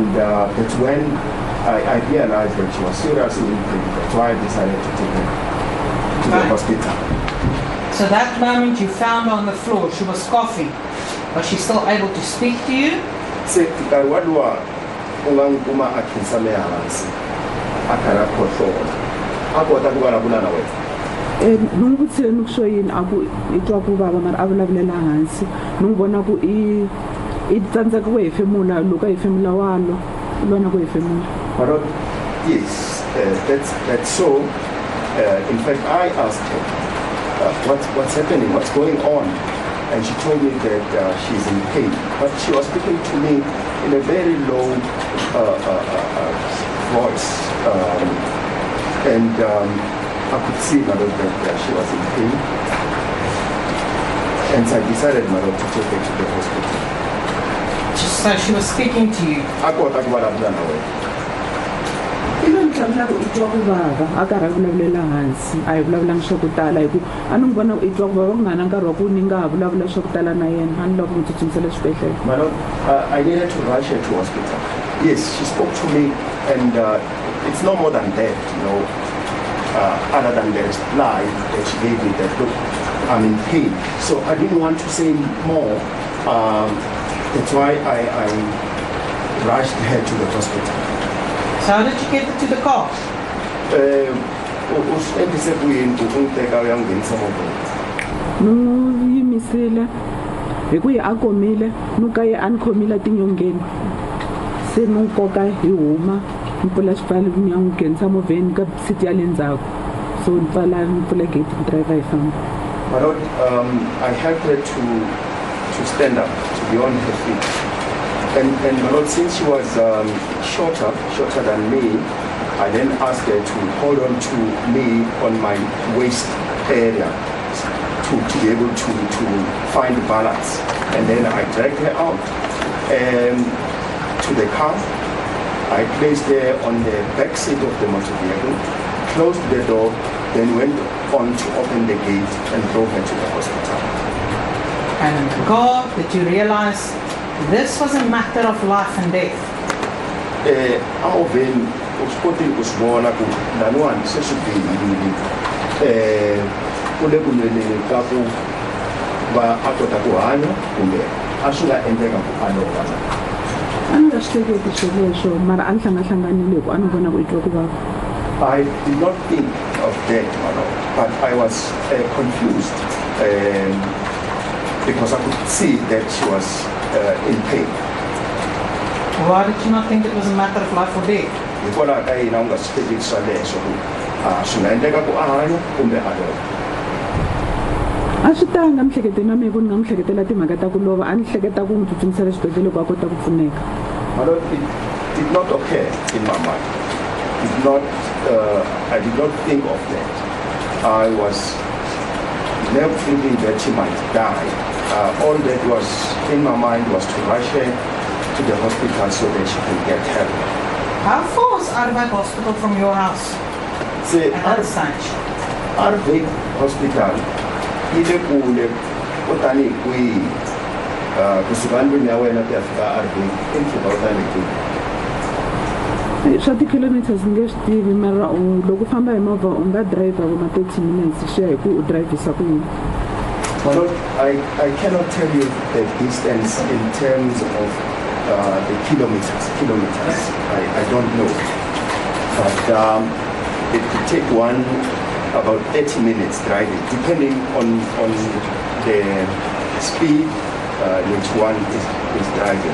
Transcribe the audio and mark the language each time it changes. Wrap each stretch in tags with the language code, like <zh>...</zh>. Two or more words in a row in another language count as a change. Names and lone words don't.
<en>And that's when I realized that she was seriously in pain. That's why I decided to take her to the hospital. So that moment you found her on the floor, she was coughing. Was she still able to speak to you?</en> <ts>Ni n'wi vutisile ni ku swo yini a ku i twa ku vava mara a vulavulela hansi ni n'wi vona ku i tsandzeka ku hefemula loko a hefemula wa lwa na ku hefemula.</ts> <en>Yes, that's so. In fact, I asked her, what's happening, what's going on? And she told me that she's in pain. But she was speaking to me in a very low voice. I could see, my lord, that she was in pain. And so I decided, my lord, to take her to the hospital. So she was speaking to you? I got that what I've done away.</en> <ts>Even ntlhantlha ku i twa ku vava a karhi a vulavulela hansi a hi vulavulangi swa ku tala hi ku a ni n'wi vona i twa ku vava ku nga na nkarhi wa ku ni nga ha vulavula swa ku tala na yena a ni lava ku n'wi tsutsumisela exibedhlele.</ts> <en>My lord, I needed to rush her to hospital. Yes, she spoke to me, and it's no more than that, you know, other than the reply that she gave me that, look, I'm in pain. So I didn't want to say more. That's why I rushed her to the hospital. So how did you get her to the car?</en> <ts>Ni n'wi yimisile hi ku ye a komile ni ka ye a ni khomile tinyongeni se ni n'wi koka hi huma ni pfula xipfalo ni ya n'wi nghenisa movheni ka siti ya le ndzhaku so ni pfula</ts> <en>gate driver</en> <ts>hi famba.</ts> <en>My lord, I helped her to stand up, to be on her feet. And my lord, since she was shorter than me, I then asked her to hold on to me on my waist area to be able to find balance. And then I dragged her out to the car. I placed her on the back seat of the motor vehicle, closed the door, then went on to open the gate and drove her to the hospital. And in the car, did you realize this was a matter of life and death?</en> <ts>A ni nga swi hleketi sweleswo mara a ni hlangahlanganile hi ku a ni vona ku i twa ku vava.</ts> <en>I did not think of that, but I was confused because I could see that she was in pain. Why did you not think it was a matter of life or death?</en> <ts>Hikwalaho ka yini a wu nga swi hleketi sweleswo ku swi nga endleka ku a hanya kumbe a lova? A swi tanga mihleketo na mina ku ni nga n'wi hleketela timhaka ta ku lova a ni hleketa ku n'wi tsutsumisela xibedhlele ku a kota ku pfuneka.</ts> <en>It did not occur in my mind. I did not think of that. I was never thinking that she might die. All that was in my mind was to rush her to the hospital so that she can get help. How far was Arbeit Hospital from your house See, at that stage? Arbeit Hospital,</en> <ts>ile kule utani kwi kusuka ndlwini ya wena ku ya fika Arbeit impfhuka utani kwi. Swa ti-kilometers ni nge swi tivi mara loko u famba hi movha u nga driver vo ma 30 minutes swi ya hi ku u drivhisa ku yini.</ts> <en>Well, I cannot tell you the distance in terms of the kilometers. I don't know. But it could take one about 30 minutes driving, depending on the speed which one is driving.</en>